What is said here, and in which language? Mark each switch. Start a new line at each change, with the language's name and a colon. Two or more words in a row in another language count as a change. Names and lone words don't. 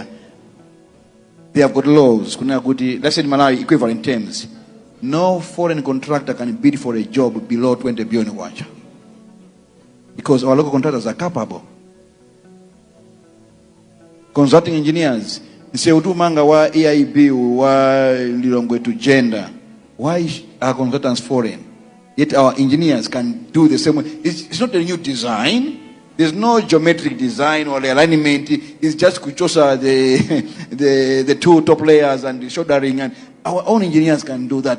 English: They have got laws. Let's say in Malawi, equivalent terms. No foreign contractor can bid for a job below 20 billion kwacha. Because our local contractors are capable. Consulting engineers, say
Nyanja: utumanga wa EIB wa lilongwe
English: to gender. Why are consultants foreign? Yet our engineers can do the same way. It's not a new design. There's no geometric design or alignment. It's just kuchosa the two top layers and the shouldering, and our own engineers can do that.